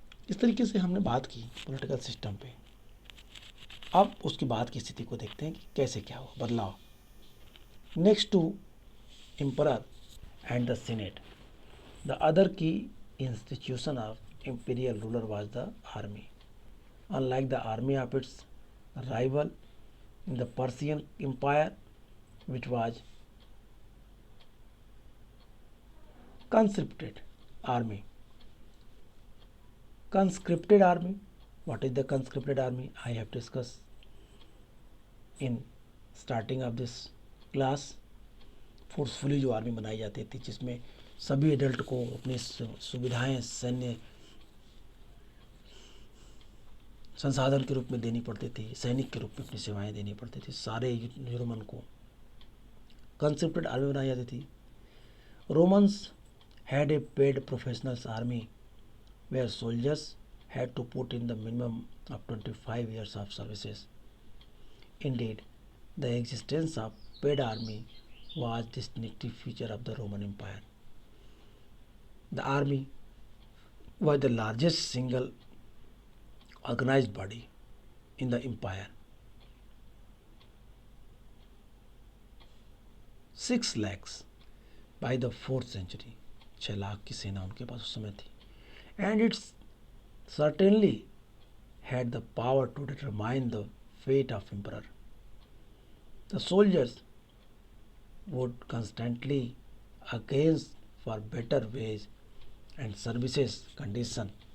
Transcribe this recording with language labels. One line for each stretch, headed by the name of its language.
Hindi: इस तरीके से हमने बात की पॉलिटिकल सिस्टम पे। अब उसके बाद की स्थिति को देखते हैं कि कैसे क्या हुआ बदलाव।
English: Next to emperor and the senate, the other key institution of imperial ruler was the army. Unlike the army of its rival in the Persian Empire, which was conscripted army. Conscripted army. What is the conscripted army? I have discussed in starting of this class.
Hindi: Forcefully जो army बनाई जाती थी जिसमें सभी adult को अपनी सुविधाएं सैन्य संसाधन के रूप में देनी पड़ती थी, सैनिक के रूप में अपनी सेवाएं देनी पड़ती थी सारे रोमन को। कंसेप्टेड आर्मी बनाई जाती थी।
English: Romans had a paid professionals army where soldiers had to put in the minimum of 25 years of services. Indeed, the existence of paid army was a distinctive feature of the Roman Empire. The army was the largest single organized body in the empire. 6 lakhs by the 4th century.
Hindi: 6 lakh की सेना उनके पास उस समय थी.
English: And it's certainly had the power to determine the fate of emperor. The soldiers would constantly against for better wage and services condition.